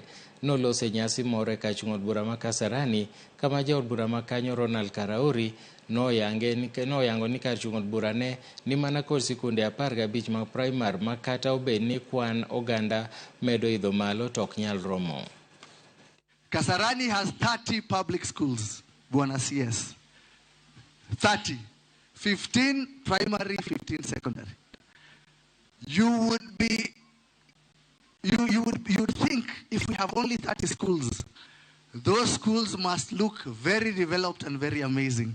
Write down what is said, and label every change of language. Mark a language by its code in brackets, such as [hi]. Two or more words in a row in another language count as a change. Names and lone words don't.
[luo] Nolose nyasi moro e kar chung' od bura ma Kasarani kama jaod bura ma kanyo Ronald Karauri noyango ni kar chung' od bura ne ni mana kod sikunde 15 mag primar ma kata obed ni kwan oganda medo idho malo to ok nyal romo. [en] Kasarani has 30 public schools, Bwana CS. 30. 15 primary, 15 secondary. You would think if we have only 30 schools, those schools must look very developed and very amazing.